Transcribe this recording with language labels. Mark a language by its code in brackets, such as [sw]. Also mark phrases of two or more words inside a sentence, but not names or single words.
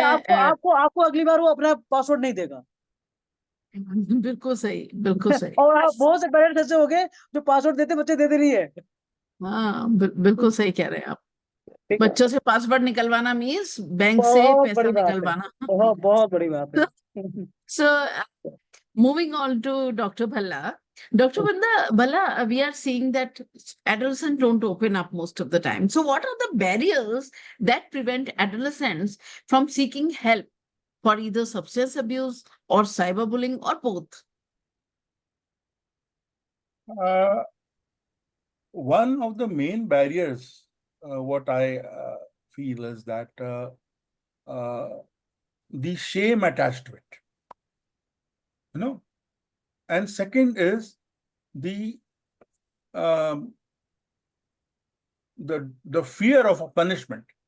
[hi] आपको आपको आपको अगली बार वो अपना पासवर्ड नहीं देगा। बिल्कुल सही, बिल्कुल सही। और आप बहुत से पेरेंट्स ऐसे हो गए जो पासवर्ड देते बच्चे देते नहीं है। हाँ बिल्कुल सही कह रहे हैं आप। ठीक है, बच्चों से पासवर्ड निकलवाना मीन्स बैंक से बहुत पैसा बड़ी बात है, निकलवाना। बहुत बहुत बड़ी बात है। [en] So, moving on to Dr. Bhalla. Dr. Bhalla, we are seeing that adolescents don't open up most of the time. So, what are the barriers that prevent adolescents from seeking help for either substance abuse or cyberbullying or both? One of the main barriers, what I feel is that the shame attached to it, you know, and second is the um, the fear of a punishment.